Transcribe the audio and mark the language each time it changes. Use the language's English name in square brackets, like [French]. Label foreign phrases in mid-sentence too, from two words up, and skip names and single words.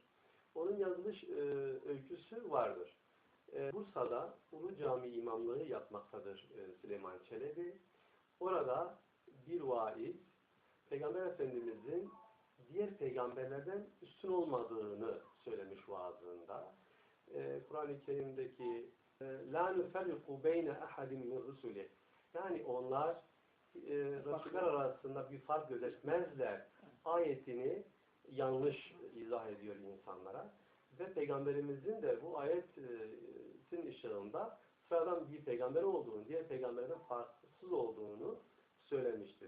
[Turkish] Onun yazılış öyküsü vardır. Bursa'da Ulu Cami imamlığı yapmaktadır Süleyman Çelebi. Orada bir vaiz, Peygamber Efendimizin diğer peygamberlerden üstün olmadığını söylemiş vaazında. Kur'an-ı Kerim'deki [Arabic] لَا نُفَرِّقُ بَيْنَ اَحَدٍ مِنْ رُسُولِهِ [Turkish] yani onlar Resuller arasında bir fark gözetmezler ayetini yanlış izah ediyor insanlara. Ve Peygamberimizin de bu ayetin ışığında sıradan bir peygamber olduğunu, diğer peygamberden farksız olduğunu söylemiştir.